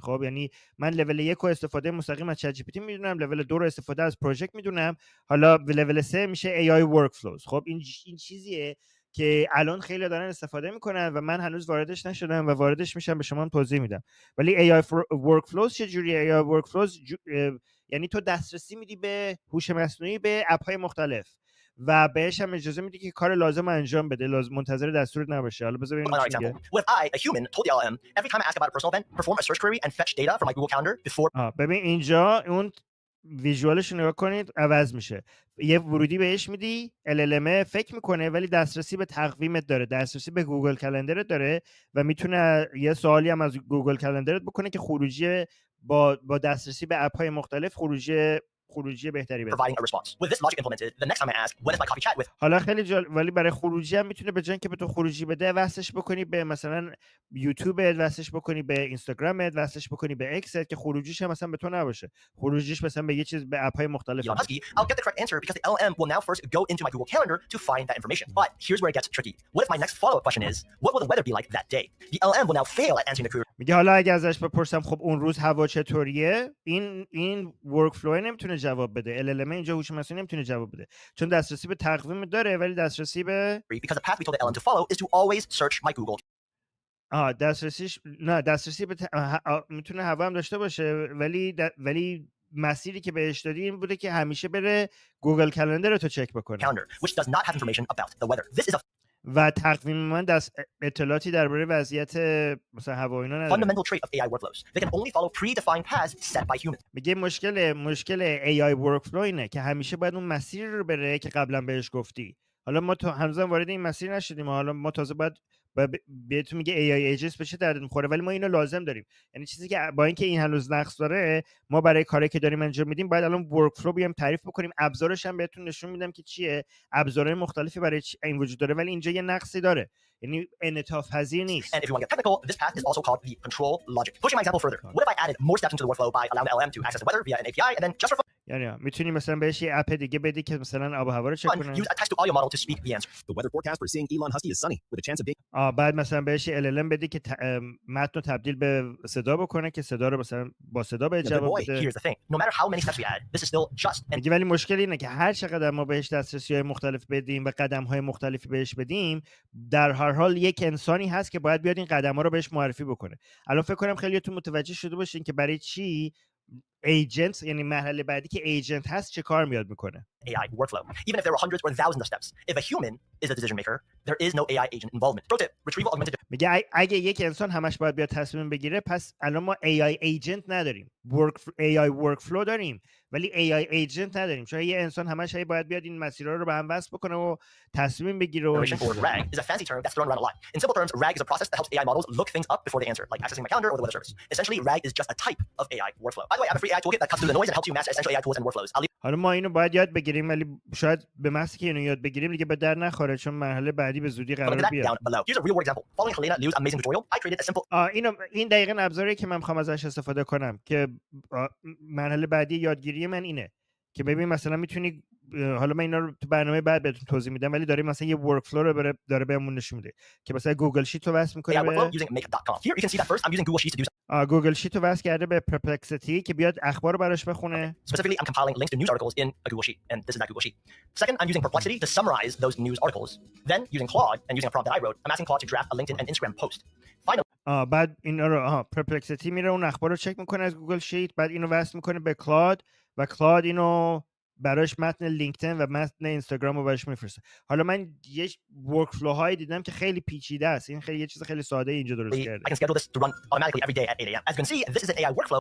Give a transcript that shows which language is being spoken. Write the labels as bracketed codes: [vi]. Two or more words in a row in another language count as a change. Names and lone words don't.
[fa] خب یعنی من لول 1 رو استفاده مستقیم از چت جی پی تی میدونم، لول 2 رو استفاده از پروژکت میدونم، حالا لول 3 میشه [en] AI workflows. [fa] خب این چیزیه که الان خیلی دارن استفاده میکنن و من هنوز واردش نشدم و واردش میشم، به شما هم توضیح میدم. ولی [en] AI workflows [fa] چجوریه؟ [en] AI workflows [fa] یعنی تو دسترسی میدی به هوش مصنوعی به اپ های مختلف و بهش هم اجازه میدی که کار لازم انجام بده، لازم منتظر دستورت نباشه. حالا بذار ببینیم [en] Another [fa] چی میگه. [en] example. What if I, a human, told the LLM every time I ask about a personal event, perform a search query and fetch data from my Google Calendar before [fa] ببین اینجا اون ویژوالش نگاه کنید عوض میشه. یه ورودی بهش میدی، LLM فکر میکنه ولی دسترسی به تقویمت داره، دسترسی به گوگل کلندرت داره و میتونه یه سوالی هم از گوگل کلندرت بکنه که خروجی با دسترسی به اپ های مختلف خروجی بهتری بده. [en] providing a response. With this logic implemented, the next time I ask, when is my coffee chat with [fa] حالا خیلی ولی برای خروجی هم میتونه به جای اینکه به تو خروجی بده وصلش بکنی به مثلا یوتیوبت، وصلش بکنی به اینستاگرامت، وصلش بکنی به اکست که خروجیش هم مثلا به تو نباشه، خروجیش مثلا به یه چیز به اپ‌های مختلف [en] Elon Husky, I'll get the correct answer because the LLM will now first go into my Google Calendar to find that information. But here's where it gets tricky. What if my next follow-up question is, what will the weather be like that day? The LLM will now fail at answering the query. [fa] میگه حالا اگه ازش بپرسم خب اون روز هوا چطوریه، این ورک فلو نمیتونه جواب بده، LLM اینجا هوش مصنوعی نمیتونه جواب بده چون دسترسی به تقویم داره ولی دسترسی به [en] Because the path we told the LLM to follow is to always search my Google [fa] دسترسی به میتونه هوا هم داشته باشه ولی مسیری که بهش دادی این بوده که همیشه بره گوگل کلندر رو چک بکنه [en] Calendar, which does not have information about the weather. This is a [fa] و تقویم من اطلاعاتی درباره وضعیت مثلا هوا اینا نداره. [en] fundamental trait of AI workflows. They can only follow predefined paths set by humans. [fa] میگه مشکل [en] AI workflow [fa] اینه که همیشه باید اون مسیر رو بره که قبلا بهش گفتی. حالا ما هنوز وارد این مسیر نشدیم، حالا ما تازه باید بهتون میگه [en] AI agents [fa] بشه درد میخوره ولی ما اینو لازم داریم. یعنی چیزی که با اینکه این هنوز نقص داره ما برای کاری که داریم انجام میدیم باید الان ورکفلو بیام تعریف بکنیم. ابزارش هم بهتون نشون میدم که چیه، ابزارهای مختلفی برای این وجود داره ولی اینجا یه نقصی داره، یعنی انعطاف پذیر نیست. [en] And if you want to get technical, this path is also called the control logic. Pushing my example further, what if I added more steps into the workflow by allowing the LLM to access the weather via an API and then just for [fa] یعنی میتونی مثلا بهش یه اپ دیگه بدی که مثلا آب و هوا رو چک [en] fun, [fa] کنه. [en] use a text to audio model to speak the answer. The weather forecast we're seeing Elon Husky is sunny with a chance of being [fa] بعد مثلا بهش LLM بدی که متن رو تبدیل به صدا بکنه که صدا رو مثلا با صدا به جواب بده. [en] Here's the thing. No matter how many steps we add, this is still just an [fa] میگه ولی مشکل اینه که هر چقدر ما بهش دسترسی‌های مختلف بدیم و قدم‌های مختلفی بهش بدیم در هر حال یک انسانی هست که باید بیاد این قدم‌ها رو بهش معرفی بکنه. الان فکر کنم خیلیاتون متوجه شده باشین که برای چی ایجنت، یعنی مرحله بعدی که ایجنت هست چه کار میاد میکنه. [en] AI workflow. Even if there were hundreds or thousands of steps, if a human is the decision maker, there is no AI agent involvement. Pro tip, retrieval augmented [fa] میگه اگه یک انسان همش باید بیاد تصمیم بگیره پس الان ما [en] AI agent [fa] نداریم. [en] AI workflow [fa] داریم ولی [en] AI agent [fa] نداریم چون یه انسان همش باید بیاد این مسیرها رو به هم وصل بکنه و تصمیم بگیره. [en] or RAG is a fancy term that's thrown around a lot. In simple terms, RAG is a process that helps AI models look things up before they answer, like accessing my calendar or the weather service. Essentially, RAG is just a type of AI workflow. By the way, I have a free AI toolkit that cuts through the noise and helps you master essential AI tools and workflows. I'll leave [fa] حالا ما اینو باید یاد بگیریم ولی شاید به محضی که اینو یاد بگیریم دیگه به در نخوره چون مرحله بعدی به زودی [en] a link to [fa] قرار [en] that [fa] بیاد. [en] down below. Here's a real world example. Following Helena Liu's amazing tutorial, I created a simple [fa] این دقیقاً ابزاری که من میخوام ازش استفاده کنم که مرحله بعدی یادگیری من اینه که ببین مثلا میتونی، حالا من اینا رو تو برنامه بعد بهتون توضیح میدم ولی داریم مثلا یه ورکفلو رو داره بهمون نشون میده که مثلا گوگل شیت رو وصل میکنه [en] AI workflow [fa] به [en] using make.com. Here you can see that first I'm using Google Sheets to do [fa] گوگل شیت رو وصل کرده به پرپلکسیتی که بیاد اخبار رو براش بخونه. [en] Specifically, I'm compiling links to news articles in a Google Sheet, and this is that Google Sheet. Second, I'm using Perplexity to summarize those news articles. Then, using Claude and using a prompt that I wrote, I'm asking Claude to draft a LinkedIn and Instagram post. Finally, [fa] بعد این رو پرپلکسیتی میره اون اخبار رو چک میکنه از گوگل شیت، بعد اینو وصل میکنه به کلاد و کلاد اینو براش متن لینکدین و متن اینستاگرام رو براش میفرسته. حالا من یه ورکفلو هایی دیدم که خیلی پیچیده است، این خیلی یه چیز خیلی ساده اینجا درست کرده. [en] I can schedule this to run automatically every day at 8 a.m. As you can see, this is an AI workflow